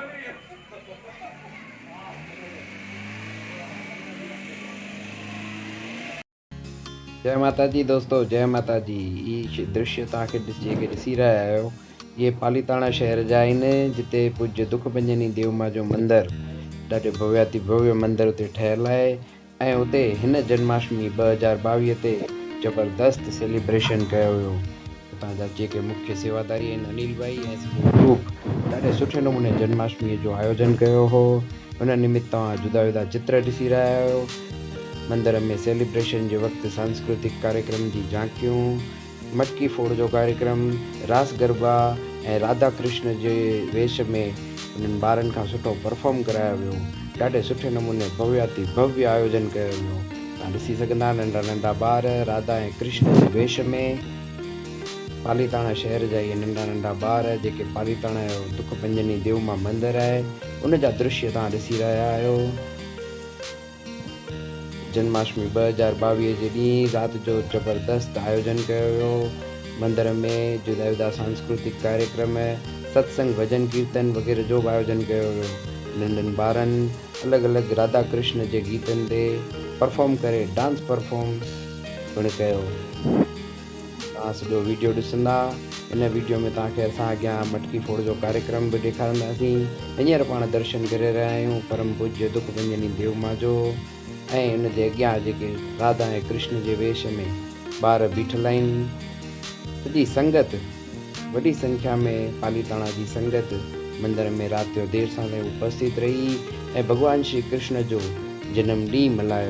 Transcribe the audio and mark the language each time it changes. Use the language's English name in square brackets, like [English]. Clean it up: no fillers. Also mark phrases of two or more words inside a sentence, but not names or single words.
[Sindhi] जय माता जी दोस्तों, जय माता जी। ये दृश्य तव्हांखे जेके ॾिसी रहिया आहियो ये पालीताणा शहर जा आहिनि, जिते पूज्य दुखभंजनी देवमा जो मंदरु ॾाढो भव्याति भव्य मंदरु उते ठहियलु आहे ऐं उते हिन जन्माष्टमी 2022 ते ज़बरदस्त सेलिब्रेशन कयो वियो। उतां जा जेके मुख्य सेवादारी आहिनि अनिल भाई ऐं सॼो ग्रुप ॾाढे सुठे नमूने जन्माष्टमी जो आयोजन कयो हो। उन निमित्त तव्हां जुदा जुदा चित्र ॾिसी रहिया आहियो। मंदिर में सेलिब्रेशन जे वक़्तु सांस्कृतिक कार्यक्रम जी झांकियूं, मटकी फोड़ जो कार्यक्रम, रास गरबा ऐं राधा कृष्ण जे वेश में उन्हनि ॿारनि खां सुठो परफॉर्म करायो वियो। ॾाढे सुठे नमूने भव्याति भव्य आयोजन कयो वियो। तव्हां ॾिसी सघंदा नंढा नंढा ॿार राधा ऐं कृष्ण जे वेश में। पालीताणा शहर जा इहे नंढा नंढा ॿार जेके पालीताणा जो दुखभंजनी देवमा मंदरु आहे उन जा दृश्य तव्हां ॾिसी रहिया आहियो। जन्माष्टमी 2022 जे ॾींहुं राति जो ज़बरदस्त आयोजन कयो वियो। मंदर में जुदा जुदा सांस्कृतिक कार्यक्रम, सत्संग, भजन कीर्तन वग़ैरह जो बि आयोजन कयो वियो। नंढनि ॿारनि अलॻि अलॻि राधा कृष्ण जे गीतनि ते परफॉर्म करे डांस परफॉर्म पिणु कयो। तव्हां सॼो वीडियो ॾिसंदा। इन वीडियो में तव्हांखे असां अॻियां मटकी फोड़ जो कार्यक्रम बि ॾेखारींदासीं। हींअर पाण दर्शन करे रहिया आहियूं परम पूज्य दुखभंजनी देवमा जो ऐं इन जे अॻियां जेके राधा ऐं कृष्ण जे वेश में ॿार बीठल आहिनि। सॼी संगत वॾी संख्या में पालीताणा जी संगत मंदर में राति जो देर सां ताईं उपस्थित रही ऐं भॻवान श्री कृष्ण जो जनम ॾींहुं मल्हायो।